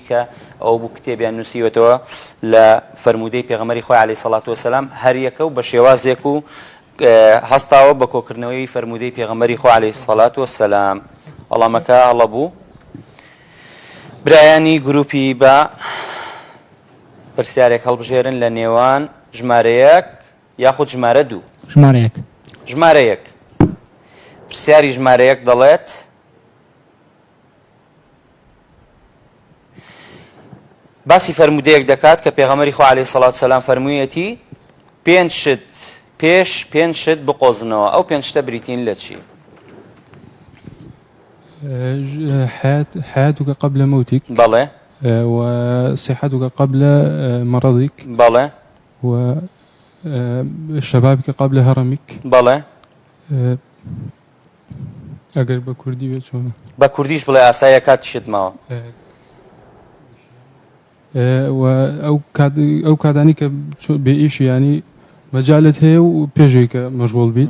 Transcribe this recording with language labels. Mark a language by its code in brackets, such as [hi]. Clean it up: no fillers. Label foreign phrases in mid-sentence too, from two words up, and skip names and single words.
[ckb] کە ئەو بوو کتێبیان نووسیوەتەوە لە فەرمودەی پێغەمبەری خۆی [ar] عەلەیهی سەڵات وسەلام [ckb] هەر یەکە و بە شێوازێک و هەستاوە بە کۆکردنەوەی فەرمودەی پێغەمبەری خۆی [ar] عەلەیهی سەڵات وسەلام [ckb] وەڵامەکە هەڵە بوو برایانی گروپی بە پرسیارێک هەڵبژێرن لە نێوان ژمارە یەک یاخود ژمارە دوو ژمارە یەک پرسیاری ژمارە یەک دەڵێت باسی فەرمودەیەک دەکات کە پێغەمبەری خوا [ar] عەلەیهی سەڵات وسەلام [ckb] فەرموویەتی پێنج شت پێش پێنج شت بقۆزنەوە ئەو پێنج شتە بریتین لە چی [ar] حياتك قبل موتك [ckb] بەڵێ [ar] وصحتك قبل مرضك [ckb] بەڵێ [ar] وشبابك قبل هرمك [ckb] بەڵێ ئەگەر بە کوردی بێت چۆنە بە کوردیش بڵێ ئاساییە کاتیشت ماوە ئەو کاتانی کە بێ ئیشی ینی مەجالت هەیە و پێشەی کە مەشغوڵ بیت